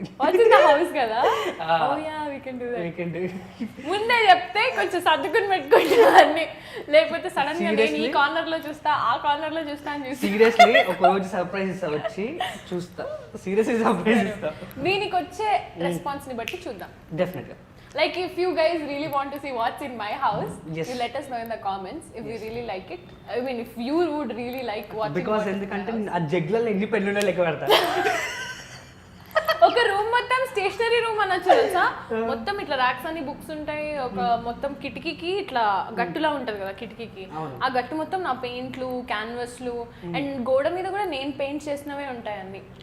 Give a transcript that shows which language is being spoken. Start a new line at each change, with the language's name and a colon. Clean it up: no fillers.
English: What's in the house కదా, oh yeah we can do that.
Telugu: ముందే చెప్తే కొంచెం సర్దుకుని పెట్టుకుంటాను, లేకపోతే సడన్ గా నేను ఈ కార్నర్ లో చూస్తా ఆ కార్నర్ లో చూస్తా అని చూసి సీరియస్లీ ఒక రోజు సర్ప్రైజ్ ఇస్తా, వచ్చి చూస్తా, సీరియస్లీ సర్ప్రైజ్ ఇస్తా. దీనికి వచ్చే రెస్పాన్స్ ని బట్టి చూద్దాం. డెఫినెట్ గా.
English: Like if you guys really want to see what's in my house, you let us know in the comments if we really like it. I mean if you would really like watching.
Telugu: Because ఎందుకంటే ఆ జగ్లలో ఎన్ని పెళ్ళున్నా లెక్క పెడతా. ఒక room మొత్తం stationery room అనొచ్చు తెలుసా, మొత్తం ఇట్లా ర్యాక్స్ అని బుక్స్ ఉంటాయి, ఒక మొత్తం కిటికీకి ఇట్లా గట్టులా ఉంటది కదా కిటికీకి, ఆ గట్టు మొత్తం నా పెయింట్లు క్యాన్వస్లు అండ్ గోడ మీద కూడా నేను పెయింట్ చేసినవే ఉంటాయి అన్ని.